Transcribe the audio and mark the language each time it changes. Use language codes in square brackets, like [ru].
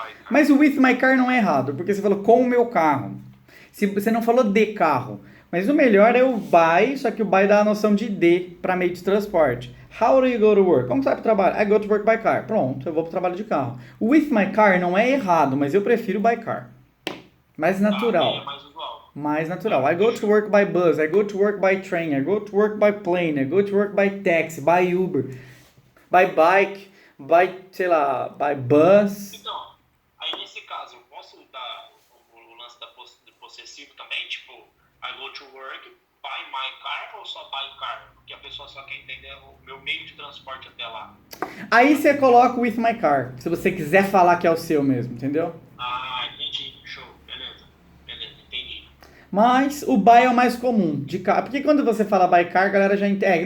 [pt] Mas o [en] with my car [pt] não é errado, porque você falou com o meu carro. Se você não falou de carro. Mas o melhor é o by, só que o by dá a noção de de para meio de transporte. [en] How do you go to work? [pt] Como você vai para o trabalho? [en] I go to work by car. [pt] Pronto, eu vou para o trabalho de carro. [en] With my car [pt] não é errado, mas eu prefiro [en] by car. [pt] Mais natural. É mais usual. Mais natural. [en] I go to work by bus, I go to work by train, I go to work by plane, I go to work by taxi, by Uber, by bike, by, [pt] sei lá, [en] by bus. [pt] Então, aí nesse caso, eu posso dar o lance do possessivo também? [en] Tipo, I go to work by my car [pt] ou só [en] by car? [pt] Porque a pessoa só quer entender o meu meio de transporte até lá. Aí você coloca [en] with my car, [pt] se você quiser falar que é o seu mesmo, entendeu? Ah, entendi. Show. Beleza, entendi. Mas o by é o mais comum, de carro. Porque quando você fala [en] by car, [pt] a galera já entende.